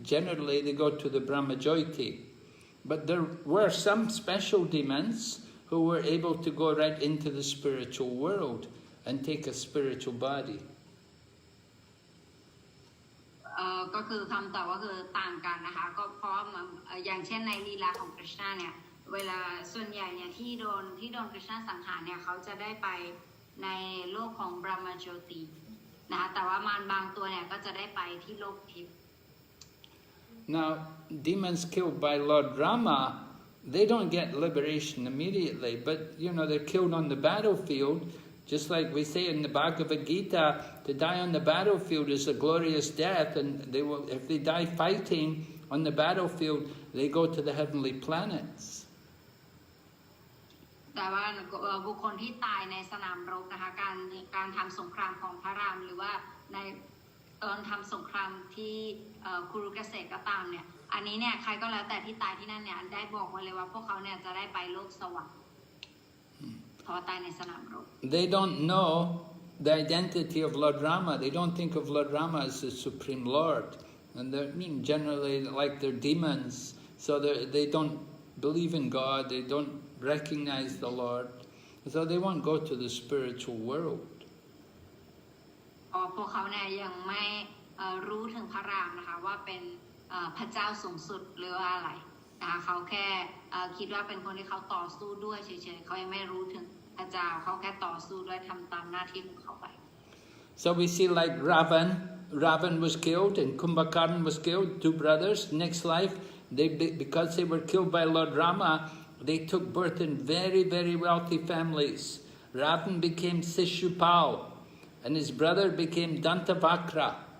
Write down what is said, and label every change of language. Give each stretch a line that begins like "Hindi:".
English: Generally, they go to the Brahmajyoti. But there were some special demons who were able to go right into the spiritual world and take a spiritual body.
Thai: ก็คือคำตอบก็คือต่างกันนะคะก็เพราะอย่างเช่นในลีลาของกฤษณะเนี่ยเวลาส่วนใหญ่เนี่ยที่โดนกฤษณะสังหารเนี่ยเขาจะได้ไปในโลกของบรหมโจตินะคะแต่ว่ามารบางตัวเนี่ยก็จะได้ไปที่โลกทิพย์
English: Now, demons killed by Lord Rama, they don't get liberation immediately, but you know, they're killed on the battlefield. Just like we say in the Bhagavad Gita, to die on the battlefield is a glorious death, and they will, if they die fighting on the battlefield, they go to the heavenly planets.
Thai: แต่ว่าบุคคลที่ตายในสนามรบนะคะการทำสงครามของพระรามหรือว่าในตอนทำสงครามที่คุรุเกษตรก็ตามเนี่ยอันนี้เนี่ยใครก็แล้วแต่ที่ตายที่นั่นเนี่ยได้บอกไว้เลยว่าพวกเขาเนี่ยจะได้ไปโลกสวรรค์เพราะตายในสนามรบ
English: They don't know the identity of Lord Rama. They don't think of Lord Rama as the Supreme Lord. And they're generally like they're demons. So they don't believe in God. They don't recognize the Lord. So they won't go to the spiritual world.
Thai: พวกเขาเนี่ยยังไม่รู้ถึงพระรามนะคะว่าเป็นพระเจ้าสูงสุดหรือว่าอะไรนะคะเขาแค่คิดว่าเป็นคนที่เขาต่อสู้ด้วยเฉยๆเขายังไม่รู้ถึงพระเจ้าเขาแค่ต่อสู้ด้วยทำตามหน้าที่ของเขาไป
English: So we see like Ravan was killed and Kumbhakarna was killed, two brothers. Next life, because they were killed by Lord Rama, they took birth in very, very wealthy families. Ravan became Sishupal, and his brother became Dantavakra.